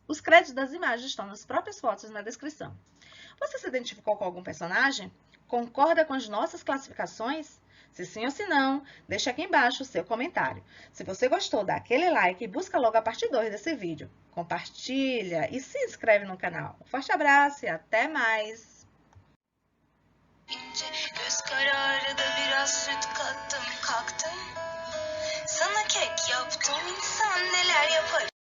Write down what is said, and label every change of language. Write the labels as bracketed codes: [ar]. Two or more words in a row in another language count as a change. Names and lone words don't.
[pt] Os créditos das imagens estão nas próprias fotos na descrição. Você se identificou com algum personagem? Concorda com as nossas classificações? Se sim ou se não, deixa aqui embaixo o seu comentário. Se você gostou, dá aquele like e busca logo a parte 2 desse vídeo. Compartilha e se inscreve no canal. Um forte abraço e até mais! [tr] Göz kararı da biraz süt kattım kalktım. Sana kek yaptım, insan neler yapar.